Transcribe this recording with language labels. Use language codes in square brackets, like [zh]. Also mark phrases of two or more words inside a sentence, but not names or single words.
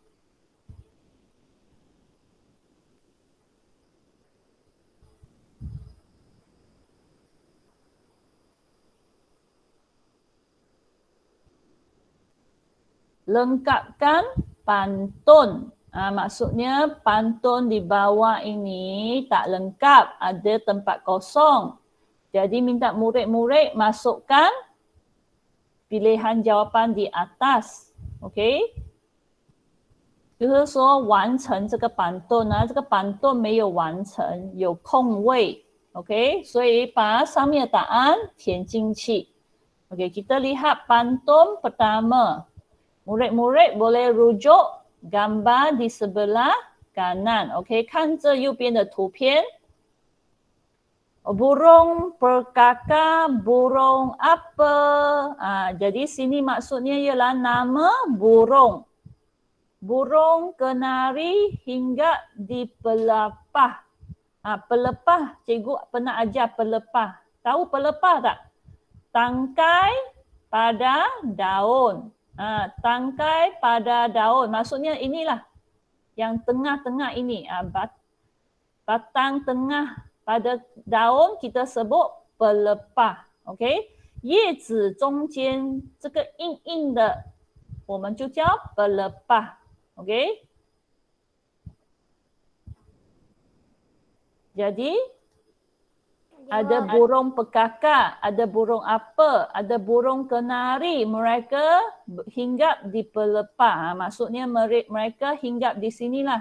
[ms] Lengkapkan pantun. Maksudnya pantun di bawah ini tak lengkap, ada tempat kosong. Jadi minta murid-murid masukkan pilihan jawapan di atas. OK？ [zh] 就是说完成这个板凳这个板凳没有完成，有空位。OK？所以把上面的答案填进去。OK， [ms] kita lihat pantun pertama. Murid-murid boleh rujuk gambar di sebelah kanan. Okey, [zh] 看这右边的图片。 [ms] Burung perkaka, burung apa? Jadi sini maksudnya ialah nama burung. Burung kenari hingga di pelepah. Pelepah, cikgu pernah ajar pelepah. Tahu pelepah tak? Tangkai pada daun. Tangkai pada daun. Maksudnya inilah yang tengah-tengah ini. Batang tengah pada daun kita sebut pelepah ，OK？ [zh] 叶子中间这个硬硬的，我们就叫 pelepah， OK？ [ms] Jadi ada burung pekakak, ada burung apa, ada burung kenari. Mereka hinggap di pelepah. Maksudnya mereka hinggap di sinilah.